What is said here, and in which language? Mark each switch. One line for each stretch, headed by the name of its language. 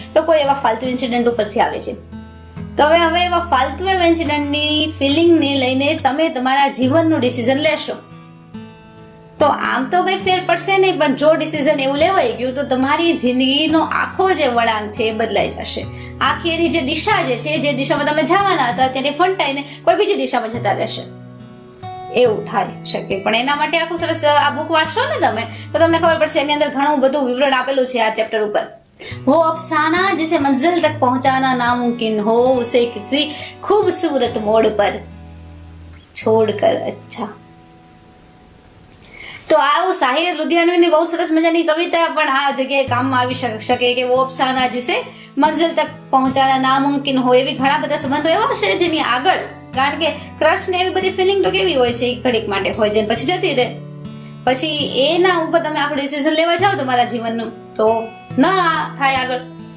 Gujarati: તો કોઈ એવા ફાલતુ ઇન્સિડન્ટ ઉપરથી આવે છે. તો હવે એવા ફાલતુ એવા ઇન્સિડન્ટની ફિલિંગને લઈને તમે તમારા જીવનનું ડિસિઝન લેશો, તો આમ તો કઈ ફેર પડશે નહીં, પણ જો ડિસિઝન એવું લેવાઈ ગયું તો તમારી જિંદગીનો આખો જે વળાંક છે એ બદલાઈ જશે. આખી એની જે દિશા જે છે, જે દિશામાં તમે જવાના હતા તેને ફંટાઈને કોઈ બીજી દિશામાં જતા રહેશે, એવું થાય શકે. પણ એના માટે આખું સરસ આ બુક વાંચશો ને તમે તો તમને ખબર પડશે, એની અંદર ઘણું બધું વિવરણ આપેલું છે આ ચેપ્ટર ઉપર.
Hindi: वो अफसाना जिसे मंजिल तक पहुंचाना नामुमकिन हो, उसे किसी खूबसूरत मोड़ पर छोड़कर अच्छा.
Gujarati: તો આવું સાહિર લુધિયાનવીની બહુ સરસ મજાની કવિતા પણ આ જગ્યાએ કામમાં આવી શકે કે
Hindi: વો અફસાના जिसे मंजिल तक पहुंचाना नामुमकिन हो.
Gujarati: એવી ઘણા બધા સંબંધો એવા છે જેની આગળ, કારણ કે ક્રશ ને એવી બધી ફિલિંગ તો કેવી હોય છે, ઘડીક માટે હોય છે પછી જતી રહે, પછી એના ઉપર તમે આખું ડિસિઝન લેવા જાઓ તમારા જીવનનું તો ના થાય આગળ.